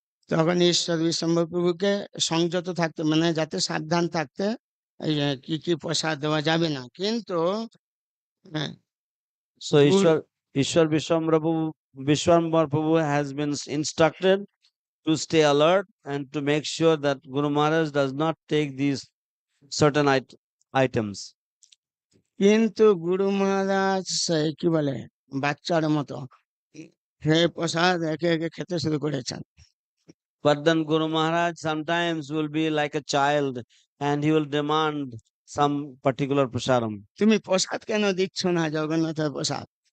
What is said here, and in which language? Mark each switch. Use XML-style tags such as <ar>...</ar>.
<bn>তখন ঈশ্বর বিশ্বম্বর প্রভুকে সংযত থাকতে, মানে যাতে সাবধান থাকতে, এই যে কি কি প্রসাদ দেওয়া যাবে না। কিন্তু হ্যাঁ,</bn> <en>So</en> <bn>Guru</bn> <en>Ishwar Vishwambar Prabhu has been instructed to stay alert and to make sure that Guru Maharaj does not take these certain items.</en> <bn>কিন্তু গুরু মহারাজ সেই কি বলে বাচ্চার মতো হে প্রসাদ একে একে খেতে শুরু করেছেন।</bn> <en>But then Guru Maharaj sometimes will be like a child and he will demand some particular prasadam.</en> <bn>তুমি প্রসাদ কেন দিচ্ছ না, জগন্নাথের প্রসাদ?</bn>